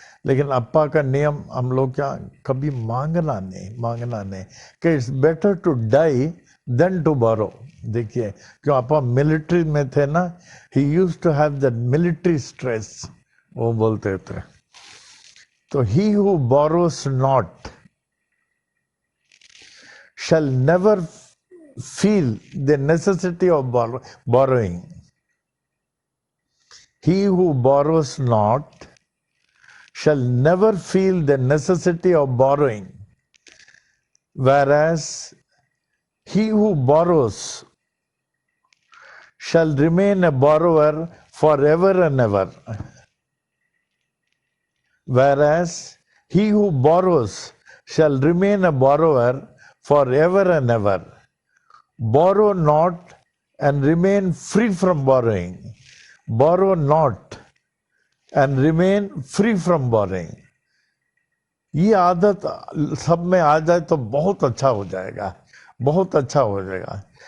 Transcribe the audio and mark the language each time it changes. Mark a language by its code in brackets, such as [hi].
[hi] लेकिन अप्पा का नियम हम लोग क्या, कभी मांगना नहीं, मांगना नहीं, कि [en] It's better to die than to borrow. [hi] देखिए क्यों अप्पा मिलिट्री में थे ना, [en] he used to have that military stress, [hi] वो बोलते थे। [en] तो he who borrows not shall never feel the necessity of borrowing. He who borrows not shall never feel the necessity of borrowing, whereas he who borrows shall remain a borrower forever and ever. Whereas he who borrows shall remain a borrower forever and ever. Borrow not and remain free from borrowing. Borrow not and remain free from borrowing. [hi] ये आदत सब में आ जाए तो बहुत अच्छा हो जाएगा, बहुत अच्छा हो जाएगा।